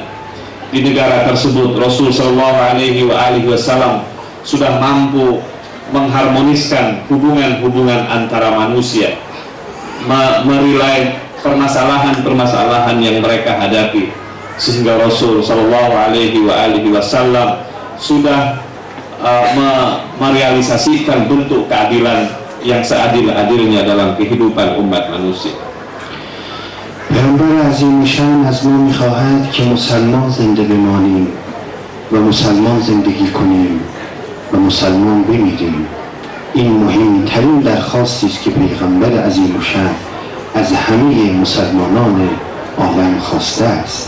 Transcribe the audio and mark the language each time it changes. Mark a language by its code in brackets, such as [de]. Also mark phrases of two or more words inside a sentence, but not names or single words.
[id] Di negara tersebut Rasul [ar] صلى الله عليه وسلم [id] sudah mampu mengharmoniskan hubungan-hubungan antara manusia, merilai permasalahan-permasalahan yang mereka hadapi, sehingga Rasul [ar] صلى الله عليه وسلم [id] sudah merealisasikan bentuk keadilan yang seadil-adilnya dalam kehidupan umat manusia. [fa] پیامبر عظیم شان از ما میخواهد که مسلمان زنده بمانیم و مسلمان زندگی کنیم و مسلمان بمیریم. این مهمترین درخواستی است که پیغمبر عظیم شان از همه مسلمانان عالم خواسته است.